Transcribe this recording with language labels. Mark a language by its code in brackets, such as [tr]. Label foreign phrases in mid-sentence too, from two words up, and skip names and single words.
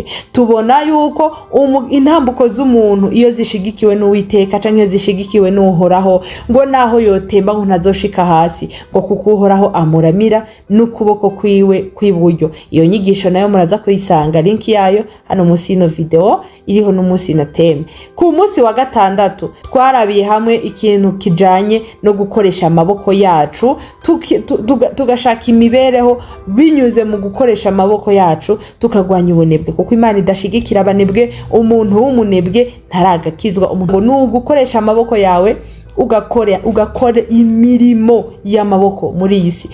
[rn] Tubona yuko intambuko z'umuntu iyo zishigikiwe n'Uwiteka canke iyo zishigikiwe n'uhoraho, ngo naho yotemba ngo ntazoshika hasi, ngo kuko uhoraho amuramira n'ukuboko kwiwe kw'iburyo. Iyo nyigisho nayo muraza kuyisanga link yayo hano munsi y'ino video, iriho n'umunsi na teme. Ku munsi wa gatandatu twarabiye hamwe ikintu kijanye no gukoresha amaboko yacu, tugashaka imibereho binyuze mu gukoresha amaboko yacu, tukagwanya ubunebwe, kuko Imana idashigikira abanebwe. Umuntu w'umunebwe ntaragakizwa. Umuntu ni ugukoresha amaboko yawe ugakora imirimo y'amaboko muri iyi si.